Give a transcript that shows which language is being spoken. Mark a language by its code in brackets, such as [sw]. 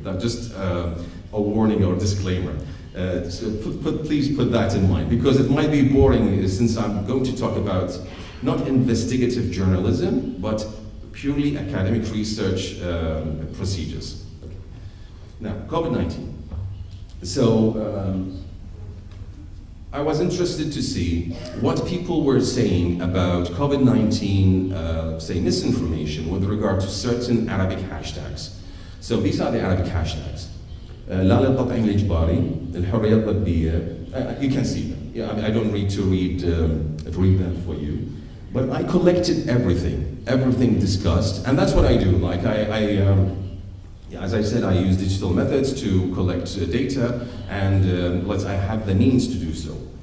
[en] That's just a warning or disclaimer. So please put that in mind, because it might be boring, since I'm going to talk about not investigative journalism, but purely academic research procedures. Okay. Now, COVID-19. So I was interested to see what people were saying about COVID-19, say misinformation, with regard to certain Arabic hashtags. So these are the Arabic hashtags. [ar] لا للتطعيم الإجباري، الحرية الطبية. [en] You can see them. Yeah, I don't need to read them for you. But I collected everything discussed, and that's what I do. Like as I said, I use digital methods to collect data, and I have the means to do so.